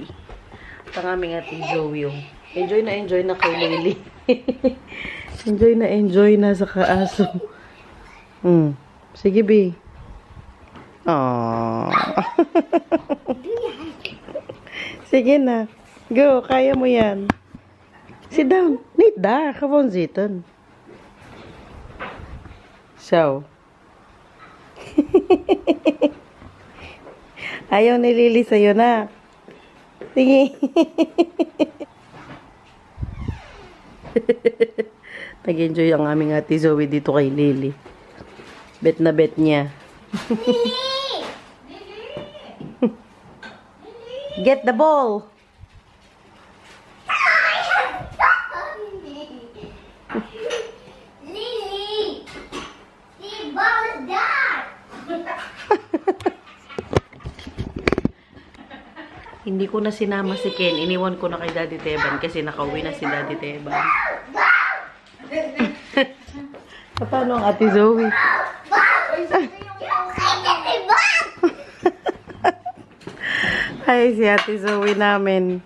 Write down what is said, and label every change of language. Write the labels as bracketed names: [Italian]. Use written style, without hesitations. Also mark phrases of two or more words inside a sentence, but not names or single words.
[Filipino] At ang aming ating Joey. Enjoy na kay Lily. enjoy na sa kaaso. Sige, B. Aww. Sige na. Go, kaya mo yan. [English] Sit down. [Dutch] Niet daar, gewoon zitten. Zo. [Filipino] Ayaw ni Lily sa'yo na. Sige. Nag-enjoy ang aming ate Zoe dito kay Lily. Bet na bet niya. [English] Get the ball. Lily, the ball is there. [Filipino] Hindi ko na sinama si Ken. Iniwan ko na kay Daddy Teban kasi nakauwi na si Daddy Teban. Paano ang ate Zoe? Ay, si ate Zoe namin.